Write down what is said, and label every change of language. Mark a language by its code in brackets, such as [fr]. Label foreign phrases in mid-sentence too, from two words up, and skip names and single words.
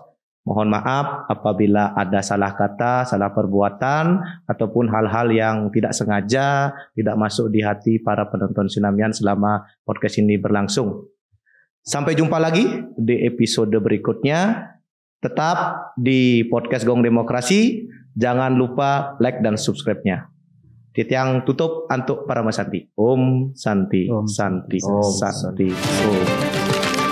[id] Mohon maaf apabila ada salah kata, salah perbuatan, ataupun hal-hal yang tidak sengaja tidak masuk di hati para penonton Sinamian selama podcast ini berlangsung. Sampai jumpa lagi di episode berikutnya. Tetap di podcast Gong Demokrasi. Jangan lupa like dan subscribe-nya. Tiang tutup untuk para Santi. Om Santi. Om Santi. Om Santi. Om.